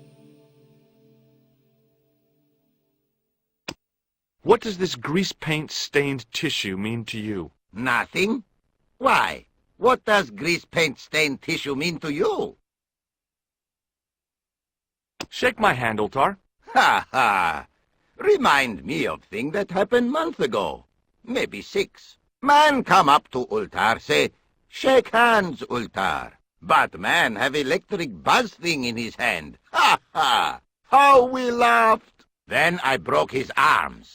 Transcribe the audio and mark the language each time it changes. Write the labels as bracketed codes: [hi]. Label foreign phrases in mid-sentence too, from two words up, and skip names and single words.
[en] What does this grease paint stained tissue mean to you? Nothing. Why? What does grease paint stained tissue mean to you? Shake my hand, Ultar. Ha ha! Remind me of thing that happened month ago. Maybe 6. Man come up to Ultar, say, shake hands, Ultar. But man have electric buzz thing in his hand. Ha ha! How we laughed! Then I broke his arms.